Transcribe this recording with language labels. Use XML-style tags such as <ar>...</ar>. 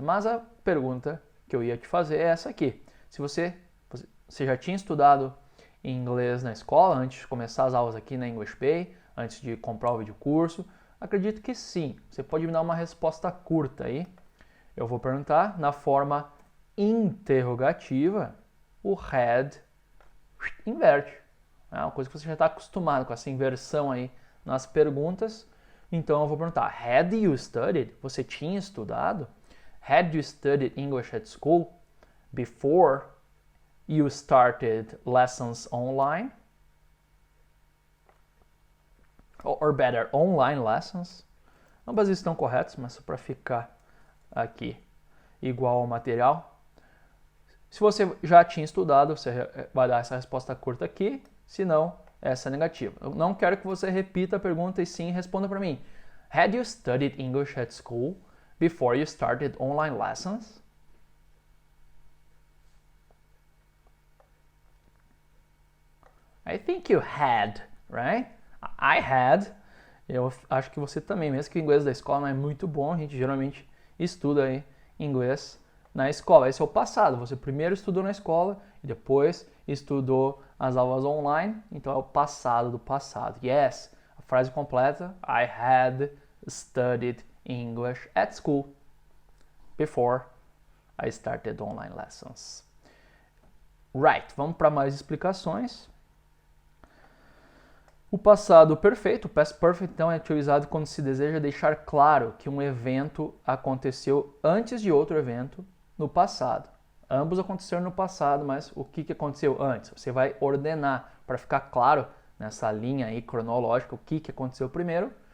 <pt>Mas a pergunta que eu ia te fazer é essa aqui. Se você já tinha estudado inglês na escola, antes de começar as aulas aqui na English Bay, antes de comprar o vídeo curso? Acredito que sim. Você pode me dar uma resposta curta aí. Eu vou perguntar na forma interrogativa, o had inverte. É uma coisa que você já está acostumado com essa inversão aí nas perguntas. Então eu vou perguntar,</pt> <en>had you studied?</en> <pt>Você tinha estudado?</pt> <en>Had you studied English at school before you started lessons online? Or better, online lessons?</en> <pt>Ambas estão corretas, mas só para ficar aqui igual ao material. Se você já tinha estudado, você vai dar essa resposta curta aqui. Se não, essa negativa. Eu não quero que você repita a pergunta e sim responda para mim.</pt> <en>Had you studied English at school before you started online lessons? I think you had, right? I had.</en> <pt>Eu acho que você também, mesmo que o inglês da escola não é muito bom, a gente geralmente estuda aí inglês na escola. Esse é o passado. Você primeiro estudou na escola e depois estudou as aulas online. Então é o passado do passado. Yes, a frase completa.</pt> <en>I had studied English at school before I started online lessons. Right,</en> <pt>vamos para mais explicações. O passado perfeito, o past perfect, então é utilizado quando se deseja deixar claro que um evento aconteceu antes de outro evento no passado. Ambos aconteceram no passado, mas o que aconteceu antes? Você vai ordenar para ficar claro nessa linha aí cronológica o que aconteceu primeiro.</pt>